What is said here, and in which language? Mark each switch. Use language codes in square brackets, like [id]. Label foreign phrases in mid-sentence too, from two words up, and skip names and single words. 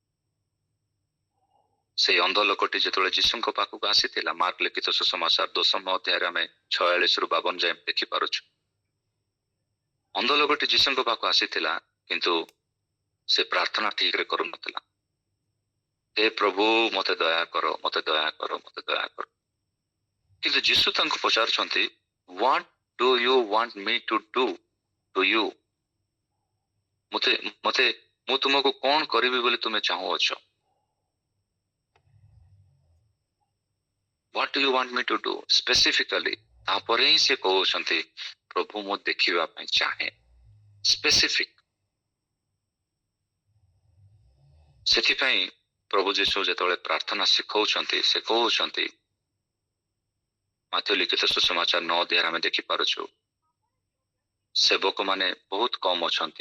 [or] ସେଇ ଅନ୍ଧ ଲୋକଟି ଯେତେବେଳେ ଯୀଶୁଙ୍କ ପାଖକୁ ଆସିଥିଲା, ମାର୍କ ଲିଖିତ ସୁସମାଚାର 10ମ ଅଧ୍ୟାୟରେ ଆମେ 46ରୁ 52 ଯାଏଁ ଦେଖିପାରୁଛୁ। ଅନ୍ଧ ଲୋକଟି ଯୀଶୁଙ୍କ ପାଖକୁ ଆସିଥିଲା, କିନ୍ତୁ ସେ ପ୍ରାର୍ଥନା ଠିକରେ କରୁନଥିଲା। ହେ ପ୍ରଭୁ ମତେ ଦୟା କର, ମତେ ଦୟା କର, ମତେ ଦୟା କର। କିନ୍ତୁ ଯୀଶୁ ତାଙ୍କୁ ପଚାରୁଛନ୍ତି, [en] what do you want me to do to you? [or] ମୁଁ ତୁମକୁ କଣ କରିବି ବୋଲି ତୁମେ ଚାହୁଁଅଛ? [en] What do you want me to do? Specifically, [or] ତାପରେ ହିଁ ସେ କହୁଛନ୍ତି ପ୍ରଭୁ ମୁଁ ଦେଖିବା ପାଇଁ ଚାହେଁ। ସ୍ପେସିଫିକ। ସେଥିପାଇଁ ପ୍ରଭୁ ଯୀଶୁ ଯେତେବେଳେ ପ୍ରାର୍ଥନା ଶିଖଉଛନ୍ତି, ସେ କହୁଛନ୍ତି, ମାଥ୍ୟୁ ଲିଖିତ ସୁସମାଚାର 9 ଅଧ୍ୟାୟରେ ଆମେ ଦେଖିପାରୁଛୁ, ସେବକ ମାନେ ବହୁତ କମ ଅଛନ୍ତି।